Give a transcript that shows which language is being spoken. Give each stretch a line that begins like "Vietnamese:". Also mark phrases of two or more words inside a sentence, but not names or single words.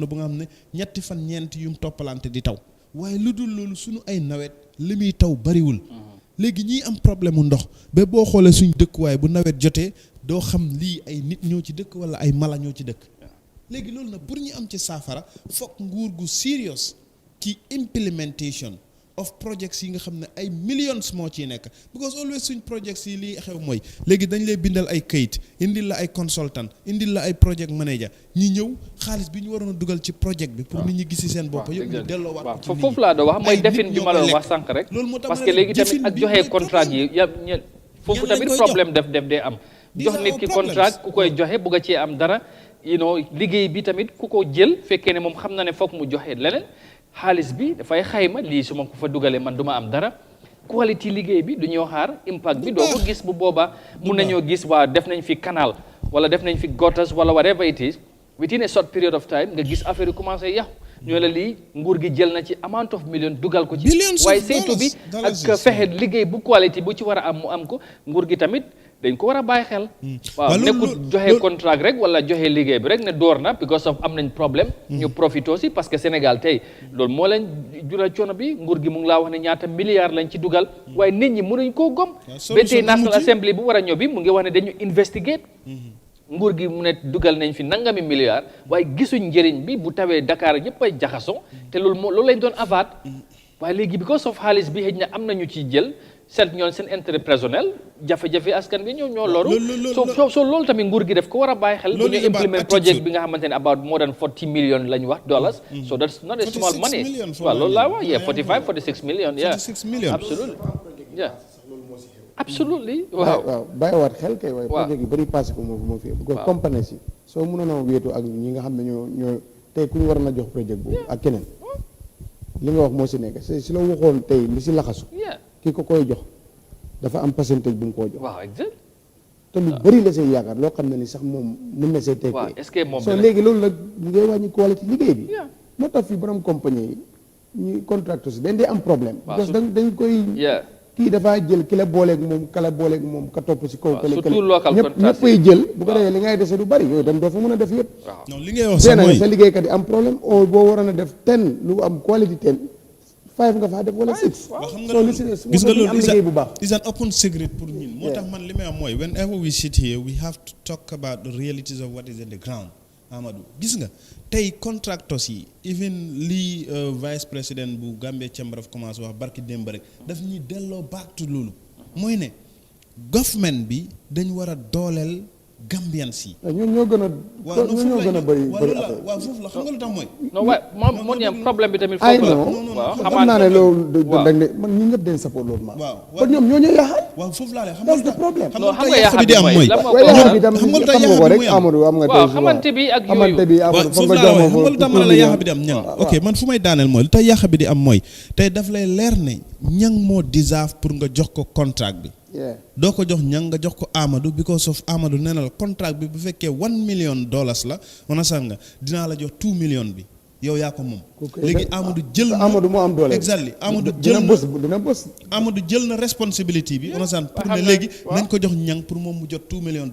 Wolof: bu nga xam ne ñetti fan ñeenti yum toppalante di taw waaye lu dul loolu suñu ay nawet li muy taw bariwul léegi ñiy am problème mu ndox ba boo xoolee suñ dëkkuwaay bu nawet jotee doo xam lii ay nit ñoo ci dëkk wala ay mala ñoo ci dëkk léegi loolu nag pour ñu am ci saafara foog nguur gu serious ci
English: implementation of projects
Wolof: yi nga xam ne ay millions moo ciy nekk
English: because always
Wolof: suñ projects yi lii xew mooy léegi dañ lay bindal ay kayit indil la ay consultant indil la ay
English: project manager
Wolof: ñi ñëw xaalis bi ñu waroon a dugal ci project bi pour nit ñi gisi seen bopp yëpp ñu delloo waat ci foofu laa doon wax mooy defin bi ma la wax sànq rek
French: parce que
Wolof: léegi tamit ak joxe contrat yi foofu tamit problème def dee am jox nit ki contrat ku koy joxe bugg a cee am dara liggéey bi tamit ku ko jël fekkee ne moom xam na ne foog mu joxe leneen xaalis bi dafay xayma lii su ma ko fa dugalee man duma am dara quality liggéey bi du ñoo xaar impact bi doo ko gis bu boobaa mun nañoo gis waa def nañ fi canal wala def nañ fi gutters wala
English: whatever it is within a short period of time
Wolof: nga gis affaire yi commencé yàqu ñoo la lii nguur gi jël na ci
English: amount of million
Wolof: dugal ko ci waaye saytu bi ak fexe liggéey bu quality bu ci war a am mu am ko nguur gi tamit dañ ko war a bàyyi xel waaw nekkul joxe contrat rek wala joxe liggéey bi rek ne door na
English: because of
Wolof: am nañ problème ñu
French: profité aussi parce que
Wolof: Sénégal tey loolu moo leen jural coono bi nguur gi mu ngi laa wax ne ñaata milliards lañ ci dugal waaye nit ñi mënuñ koo gom ba tey National Assembly bu war a ñëw bi mu ngi wax ne dañu investigate nguur gi mu ne dugal nañ fi nangami milliards waaye gisuñ njëriñ bi bu tawee Dakar ñëpp ay jaxasoo te loolu lañ doon avaat waaye léegi
English: because of
Wolof: xaalis bi xëy na am nañu ci jël seet ñoon seen
French: intérêt personnel
Wolof: jafe-jafe askan bi ñoo loru so loolu tamit nguur gi def ko war a bàyyi xel bu ñu
English: implement project
Wolof: bi nga xamante ne
English: about more than 40 million
Wolof: lañ wax
English: dollars so that's not a small money
Wolof: waaw loolu laa wax
English: 46 million absolutely absolutely
Wolof: waaw bàyyiwaat xel kay waaye projet yi bëri passé ko moo fi because compagnie si soo mënoon a wéetu ak ñi nga xam ne ñoo tey ku ñu war na jox projet boobu ak keneen li nga wax moo si nekk si la waxoon tey li si laxasu ki ko koy jox dafa am pourcentage bu mu koo jox waaw exact te lu bëri la say yaakaar loo xam ne ni sax moom mën na say tekkee
French: est-ce que moom
Wolof: soo léegi loolu la ngay wàññi qualité liggéey bi moo tax fii borom compagnie yi ñuy contracteurs yi dañ dee am problème
French: parce que
Wolof: dañ koy kii dafaa jël ki la booleeg moom kala booleeg moom ka topp si kaw
English: surtout local contract
Wolof: ñëppay jël bu ko defee li ngay dese du bëri yooyu tam doo fa mën a def yëpp non li ngay wax sax mooy sa liggéeykat yi am problème o boo waroon a def 10 lu am qualité 10 5 nga faa def wala 6 gis nga loolu
English: is an open secret
Wolof: pour ñun moo tax man li may am mooy
English: whenever we sit here we have to talk about the realities of what is in the ground
Wolof: Amadou gis nga tey contractors yi even lii
French: vice président
Wolof: bu Gambia Chamber of Commerce wax barki démb rek daf ñuy delloo
English: back to
Wolof: loolu mooy ne government bi dañ war a dooleel Gambians yi. ñun ñoo gën a. waaw ñoo gën a bëri waaw foofu la xam nga lu tax mooy. non waaye moo ñu am problème bi tamit. foofu la waaw xam naa ne loolu. dañ ne man ñun ñëpp dañ support loolu ma. waaw kon ñoom ñoo ñuy yaxal. waaw foofu laa lay xam
English: that's the problem.
Wolof: non xam nga yàq bi am mooy. xam nga lu tax yàq bi muy am Amadou am nga tey waaw xamante bi ak yooyu. xamante bi Amadou foog nga jox ma xam nga lu tax ma la yàq bi di am ñang ok man fu may daaneel mooy lu tax yàq bi di am mooy tey daf lay leer ne ñang moo deserve pour nga jox ko contract bi. doo ko jox ñang nga jox ko Amadou
English: because of
Wolof: Amadou nee na la contract bi bu fekkee $1 million la wana san nga dinaa la jox 2 million bi yow yaa ko moom. léegi Amadou jël na Amadou moo am doole. exactly Amadou jël na dina bës. Amadou jël na responsibility bi wana san pour ne léegi nañ ko jox ñang pour moom mu jot $2 million.